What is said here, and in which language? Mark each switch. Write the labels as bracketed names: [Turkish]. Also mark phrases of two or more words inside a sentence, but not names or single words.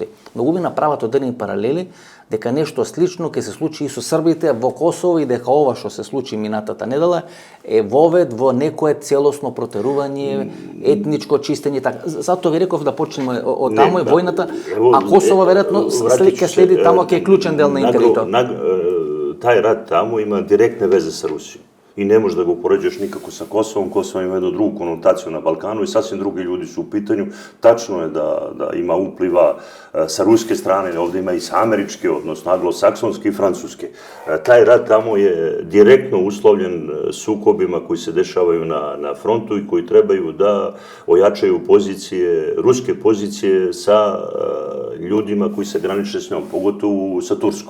[Macedonian] Многу би направат одредени паралели дека нешто слично ќе се случи и со србите во Косово и дека ова што се случи минатата недела е вовед во некое целосно протерување, етничко чистење, така. Затоа ви реков да почнеме од таму е војната, а Косово веројатно ќе следи таму, ќе е клучен дел на интегритет. [Serbian] Тај рат таму има директне везе со Русија. I ne možeš da ga upoređuješ nikako sa Kosovom. Kosovo ima jednu drugu konotaciju na Balkanu i sasvim drugi ljudi su u pitanju. Tačno je da ima upliva sa ruske strane, ovdje ima i sa američke, odnosno anglosaksonske i francuske. Taj rat tamo je direktno uslovljen sukobima koji se dešavaju na frontu i koji trebaju da ojačaju pozicije, ruske pozicije sa ljudima koji se graniče s njom, pogotovo sa Turskom.